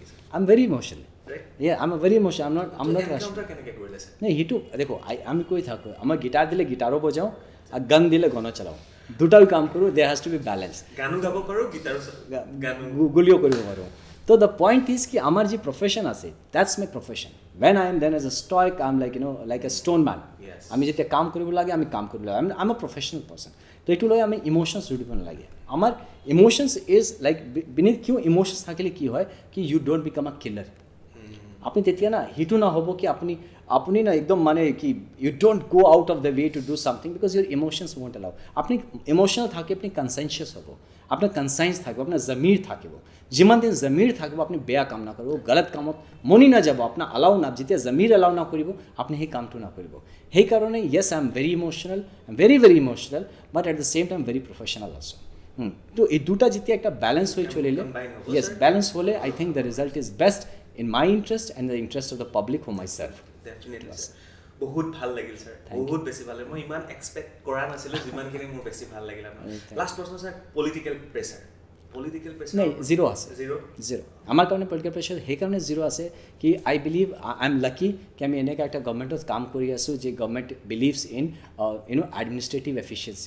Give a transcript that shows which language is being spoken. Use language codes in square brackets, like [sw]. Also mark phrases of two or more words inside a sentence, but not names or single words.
[en] I am very emotional. I am very emotional. I am not [as] কেনেকৈ কৰিলে ছাৰ? নাই সেইটো দেখো, আমি কৈ থাকোঁ আমাৰ গিটাৰ দিলে গিটাৰো বজাওঁ আৰু গান দিলে গানো চলাওঁ, দুটাও কাম কৰোঁ। [en] There has to be balance. [as] গানো গাব পাৰোঁ, গিটাৰো গুলিও কৰিব পাৰোঁ। তো [en] the point is [as] কি আমাৰ যি প্ৰফেশ্যন আছে, [en] that's my profession. when I am then as a stoic, I'm like a stone man. [as] আমি যেতিয়া কাম কৰিব লাগে আমি কাম কৰিব লাগে। [en] I'm a professional person. [as] তো এইটো লৈ আমি ইমোশ্যনছ জুৰিব নালাগে। আমাৰ [en] emotions is like beneath, [as] কিয় ইমোশ্যনছ থাকিলে কি হয় কি [en] you don't become a killer. [as] আপনি তেতিয়া না সেইটো নহ'ব কি আপুনি না একদম মানে কি [en] you don't go out of the way to do something because your emotions won't allow. [as] আপুনি ইমোশ্যনেল থাকে, আপুনি কনচাইনচিয়াছ হ'ব, আপোনাৰ কনচাইন্স থাকিব, আপোনাৰ জমিৰ থাকিব। যিমান দিন জমিৰ থাকিব আপুনি বেয়া কাম নকৰিব, গলত কামত মনি নাযাব, আপোনাৰ এলাউ না, যেতিয়া জমিৰ এলাউ নকৰিব আপুনি সেই কামটো নকৰিব। সেইকাৰণে [en] yes I am very emotional, very emotional, but at the same time very professional also'. [as] তো এই দুটা যেতিয়া একটা ব্যালেন্স হয়ে চলিলে, [en] yes balance হলে I think the result is best in my interest and the interest of the public who myself। [as] ডেফিনেটলি বহুত ভাল লাগিল ছাৰ, বহুত বেছি ভাল লাগিল। মই ইমান এক্সপেক্ট কৰা নাছিলোঁ যিমানখিনি মোৰ বেছি ভাল লাগিল আপোনাৰ। লাষ্ট প্ৰশ্ন ছাৰ, [en] political pressure [as] নাই, জিৰ' আছে, জিৰ'। আমাৰ কাৰণে [en] political pressure [as] সেইকাৰণে জিৰ' আছে কি [en] I believe I am lucky [as] কি আমি এনেকুৱা একটা গভৰ্ণমেণ্টত কাম কৰি আছোঁ যে [en] government believes in administrative efficiency.